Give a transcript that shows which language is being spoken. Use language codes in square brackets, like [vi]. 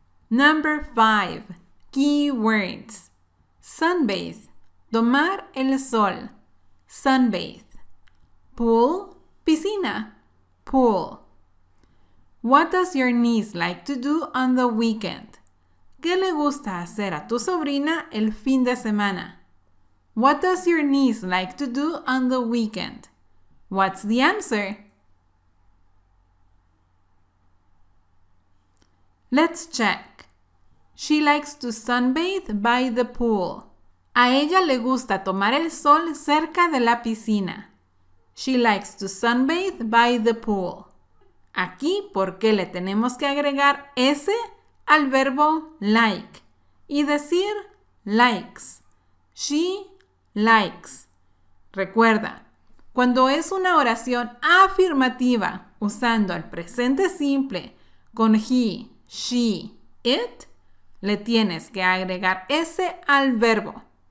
[en] Number 5. Keywords. Sunbathe, [es] tomar el sol. [en] Sunbathe. Pool, piscina. Pool. What does your niece like to do on the weekend? [es] ¿Qué le gusta hacer a tu sobrina el fin de semana? [en] What does your niece like to do on the weekend? What's the answer? Let's check. She likes to sunbathe by the pool. [es] A ella le gusta tomar el sol cerca de la piscina. [en] She likes to sunbathe by the pool. [es] Aquí, ¿por qué le tenemos que agregar S al verbo like y decir likes? [en] She likes. [es] Recuerda, cuando es una oración afirmativa usando el presente simple con he, she, it, le tienes que agregar S al verbo.